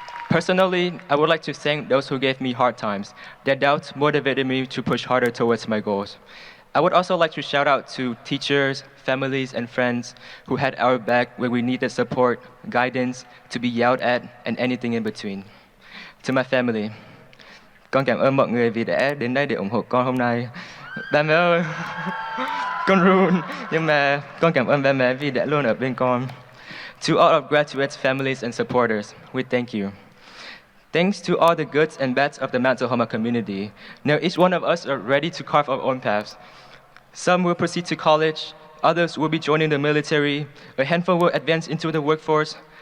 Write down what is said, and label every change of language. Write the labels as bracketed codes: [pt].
[en] Personally, I would like to thank those who gave me hard times. Their doubts motivated me to push harder towards my goals. I would also like to shout out to teachers, families, and friends who had our back when we needed support, guidance, to be yelled at, and anything in between. To my family, [vi] con cảm ơn mọi người vì đã đến đây để ủng hộ con hôm nay. Ba mẹ ơi, con run, nhưng mà con cảm ơn ba mẹ vì đã luôn ở bên con. [en] To all of graduates, families, and supporters, we thank you. Thanks to all the goods and bads of the Mount Tahoma community. Now each one of us are ready to carve our own paths. Some will proceed to college, others will be joining the military, a handful will advance into the workforce.